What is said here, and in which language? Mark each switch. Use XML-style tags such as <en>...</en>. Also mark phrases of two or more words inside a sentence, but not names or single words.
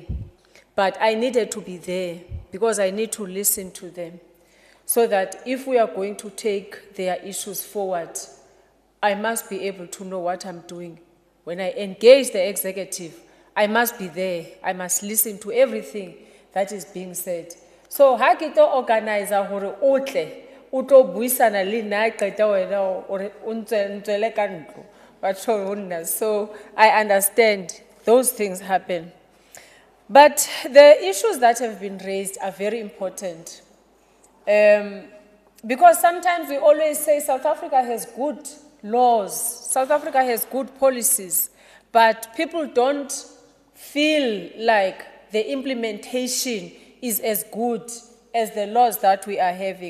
<en>But I needed to be there because I need to listen to them so that if we are going to take their issues forward, I must be able to know what I'm doing when I engage the executive, I must be there. I must listen to everything that is being said. So,</en> <st>ha ke tlo organizer hore o tle, o tlo buisana le nna a qeta wena hore o ntswele ka ntlo.</st> <en>So I understand those things happen. But the issues that have been raised are very important. Because sometimes we always say South Africa has good laws, South Africa has good policies, but people don't feel like the implementation is as good as the laws that we are having.</en>